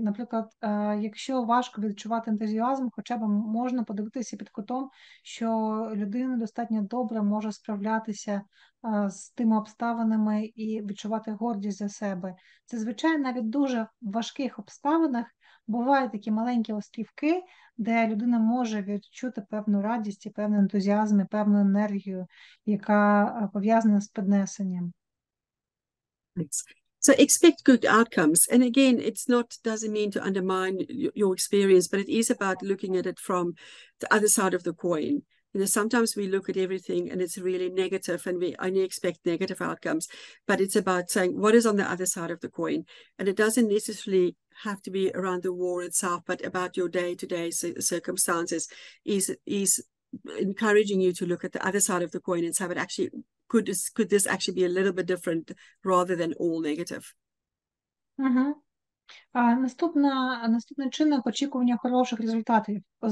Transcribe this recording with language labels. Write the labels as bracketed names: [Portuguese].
[Ukrainian] Наприклад, якщо важко відчувати ентузіазм, хоча б можна подивитися під кутом, що людина достатньо добре може справлятися з тими обставинами і відчувати гордість за себе. Це, звичайно, навіть в дуже важких обставинах бувають такі маленькі острівки, де людина може відчути певну радість, і певний ентузіазм, і певну енергію, яка пов'язана з піднесенням. [English] So expect good outcomes. And again, doesn't mean to undermine your experience, but it is about looking at it from the other side of the coin. You know, sometimes we look at everything and it's really negative and we only expect negative outcomes, but it's about saying what is on the other side of the coin. And it doesn't necessarily have to be around the war itself, but about your day-to-day circumstances is encouraging you to look at the other side of the coin and say, but actually, could this actually be a little bit different rather than all negative? [Ukrainian] Наступний чинник – очікування хороших результатів.